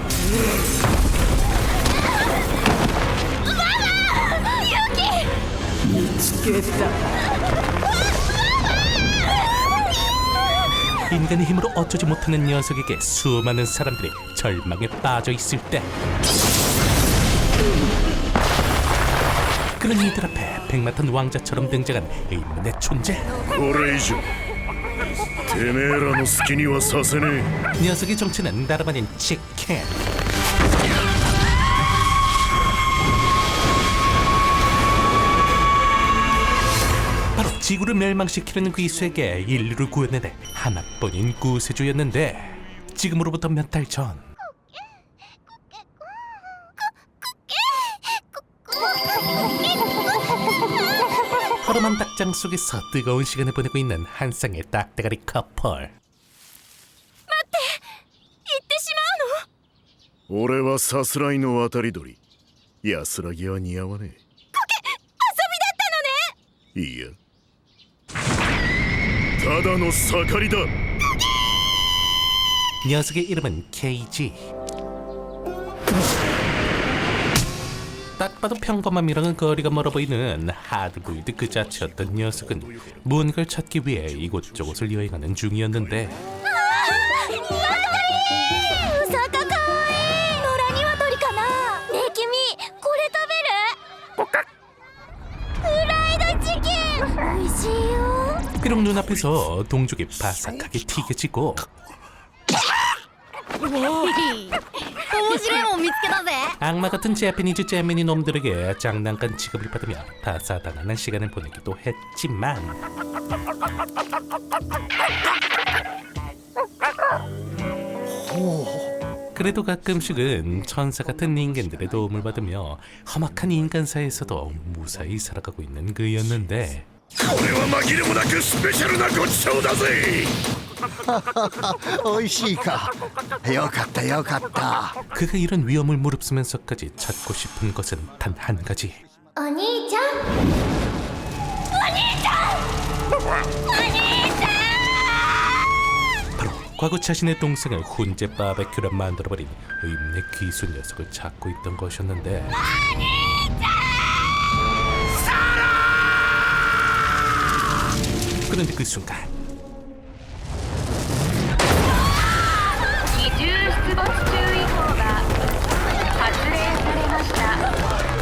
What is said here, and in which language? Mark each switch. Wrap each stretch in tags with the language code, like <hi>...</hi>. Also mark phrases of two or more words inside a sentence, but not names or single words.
<ko>인간의 힘으로 어쩌지 못하는 녀석에게 수많은 사람들이 절망에 빠져 있을 때, 그런 이들 앞에 백마탄 왕자처럼 등장한 의문의 존재.</ko> <ja>これ以上てめえらの好きにはさせねえ。</ja> <ko>녀석의 정체는 다름 아닌 치킨. 바로 지구를 멸망시키려는 귀수에게 인류를 구해내는 하나뿐인 구세주였는데, 지금으로부터 몇 달 전, 허름한 닭장 속에서 뜨거운 시간을 보내고 있는 한 쌍의 딱대가리 커플.</ko> <ja>俺はさすらいの渡り鳥。安らぎは似合わねえ。遊びだったのね。いやただの盛りだ。</ja> <ko>녀석의 이름은 KG. 딱 봐도 평범함이랑은 거리가 멀어 보이는 하드보일드 그 자체였던 녀석은 무언가를 찾기 위해 이곳저곳을 여행하는 중이었는데,</ko> <ja>お魚かわいい。野良ニワトリかな。ねえ君、これ食べる？フライドチキン美味しいよ。</ja> <ko>비록 눈앞에서 동족이 바삭하게 튀겨지고</ko> <ja>面白いもん見つけたぜ。</ja> <ko>악마 같은 재패니즈 잼민이 놈들에게 장난감 취급을 받으며 다사다난한 시간을 보내기도 했지만, 그래도 가끔씩은 천사 같은 인간들의 도움을 받으며 험악한 인간사에서도 무사히 살아가고 있는 그였는데,</ko> <ja>これは紛れもなくスペシャルなごちそうだぜ。美味しいか。よかったよかった。</ja> <ko>그가 이런 위험을 무릅쓰면서까지 찾고 싶은 것은 단 한 가지.</ko> <ja>お兄ちゃん。お兄ちゃん。お兄ちゃん。</ja> <ko>바로 과거 자신의 동생을 훈제 바베큐로 만들어버린 의문의 귀수 녀석을 찾고 있던 것이었는데, 그런데 그 순간</ko> <ja>二重出没注意報が発令されました。</ja>